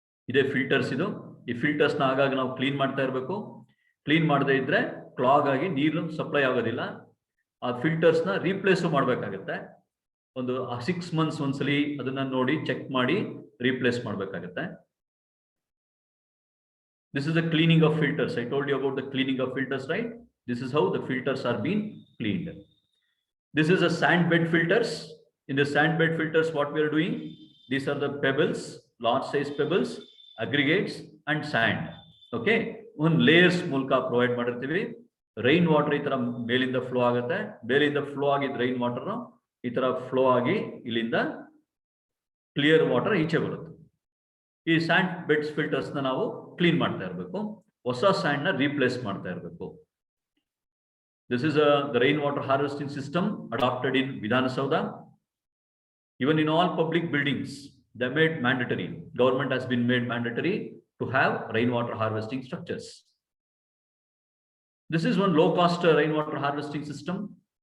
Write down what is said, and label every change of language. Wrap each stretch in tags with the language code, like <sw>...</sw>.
<kn>ಇದೇ ಫಿಲ್ಟರ್ಸ್. ಇದು ಈ ಫಿಲ್ಟರ್ಸ್ ನ ಆಗಾಗ ನಾವು ಕ್ಲೀನ್ ಮಾಡ್ತಾ ಇರಬೇಕು. ಕ್ಲೀನ್ ಮಾಡದೇ ಇದ್ರೆ ಕ್ಲಾಗ್ ಆಗಿ ನೀರು ಸಪ್ಲೈ ಆಗೋದಿಲ್ಲ. ಆ ಫಿಲ್ಟರ್ಸ್ ನ ರೀಪ್ಲೇಸ್ ಮಾಡ್ಬೇಕಾಗತ್ತೆ. ಒಂದು 6 months ಒಂದ್ಸಲಿ ಅದನ್ನ ನೋಡಿ ಚೆಕ್ ಮಾಡಿ ರೀಪ್ಲೇಸ್ ಮಾಡ್ಬೇಕಾಗತ್ತೆ.</kn> <en>This is the cleaning of filters. I told you about the cleaning of filters, right? This is how the filters are being cleaned. This is a sand bed filters. In the sand bed filters, what we are doing, these are the pebbles, large size pebbles, aggregates and sand.</en> <kn>Okay, one layers ಮೂಲಕ provide ಮಾಡಿರ್ತೀವಿ. Rain water ಈ ತರ ಮೇಲಿಂದ flow ಆಗುತ್ತೆ, ಮೇಲಿಂದ flow ಆಗಿದ್ದ rain water ಈ ತರ ಫ್ಲೋ ಆಗಿ ಇಲ್ಲಿಂದ ಕ್ಲಿಯರ್ ವಾಟರ್ ಈಚೆ ಬರುತ್ತೆ. ಈ ಸ್ಯಾಂಡ್ ಬೆಡ್ಸ್ ಫಿಲ್ಟರ್ಸ್ ನ ನಾವು ಕ್ಲೀನ್ ಮಾಡ್ತಾ ಇರಬೇಕು, ಹೊಸ ಸ್ಯಾಂಡ್ ನ ರೀಪ್ಲೇಸ್ ಮಾಡ್ತಾ ಇರಬೇಕು.</kn> <en>This is the rainwater harvesting system adopted in Vidhana Soudha. Even in all public buildings, they made mandatory. Government has been made mandatory to have rainwater harvesting structures. This is one low-cost rainwater harvesting system.</en>